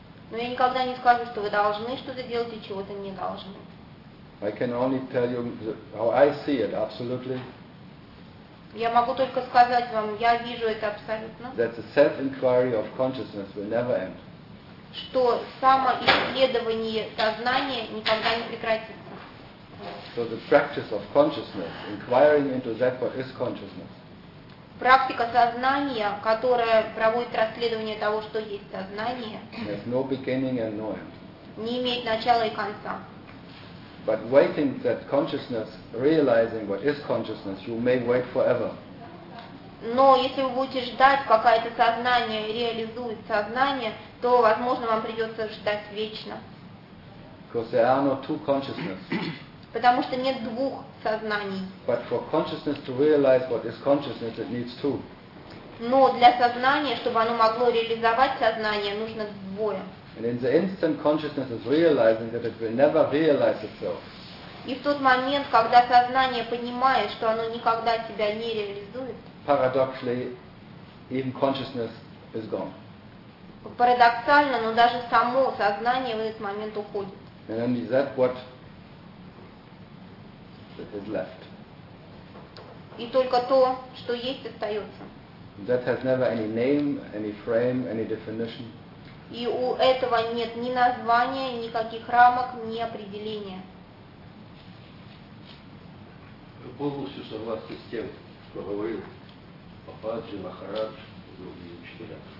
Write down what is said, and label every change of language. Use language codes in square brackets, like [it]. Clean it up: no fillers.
[ru] Но я никогда не скажу, что вы должны что-то делать и чего-то не должны. [en] I can only tell you how I see it absolutely. [ru] Я могу только сказать вам, я вижу это абсолютно. [en] That the self-inquiry of consciousness will never end. [ru] Что самоисследование сознания никогда не прекратится. [en] So the practice of consciousness, inquiring into that what is consciousness. [ru] Практика сознания, которая проводит расследование того, что есть сознание. [en] Has no beginning and no end. [ru] Не имеет начала и конца. [en] But waiting that consciousness, realizing what is consciousness, you may wait forever. [ru] Но если вы будете ждать, пока это сознание реализует сознание, то, возможно, вам придется ждать вечно. [en] Because there are no two consciousness. [ru] Потому что нет двух сознаний. [en] But for consciousness to realize what is consciousness, it needs two. [ru] Но для сознания, чтобы оно могло реализовать сознание, нужно двое. [en] And in the instant consciousness is realizing that it will never realize itself. [ru] И в тот момент, когда сознание понимает, что оно никогда себя не реализует. [en] Paradoxically, even consciousness is gone. [ru] Парадоксально, но даже само сознание в этот момент уходит. [en] And only that what is left. [ru] И только то, что есть, остается. [en] That has never any name, any frame, any definition. [ru] И у этого нет ни названия, никаких рамок, ни определения. Я полностью согласен с тем, что говорил Пападжи, Махарадж, другие учителя.